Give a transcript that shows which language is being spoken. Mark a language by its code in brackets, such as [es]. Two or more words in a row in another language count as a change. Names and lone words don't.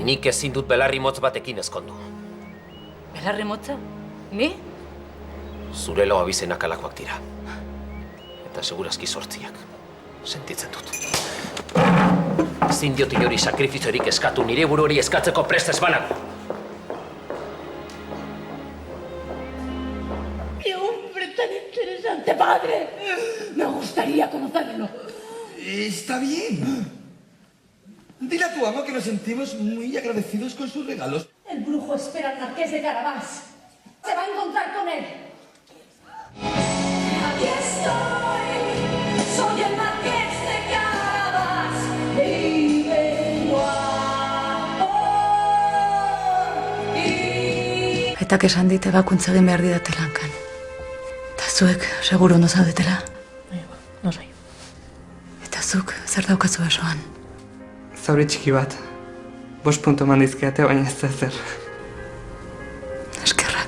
[eu] Nik ezin dut belarri motz batekin ezkondu. Belarri motza? Ni? Zure lau abizenak alakoak dira. Eta segurazki 8. Sentitzen dut. Ezin diot inori sakrifiziorik eskatu, nire buru hori eskatzeko prest ez banago. [es] ¡Qué hombre tan interesante, padre! Me gustaría conocerlo. Está bien. Dile a tu amo que nos sentimos muy agradecidos con sus regalos. El brujo espera al marqués de Carabás. Se va a encontrar con él. Aquí estoy, soy el marqués de Carabás y vengo a por ti. [eu] Aitak esan dit ebakuntza egin behar didate lankan. Eta zuek seguru ondo zaudetela. Nosai. Eta zuk zer daukazu besoan. Zauri txiki bat. 5 puntu eman dizkiate, baina ez da ezer. Eskerrak.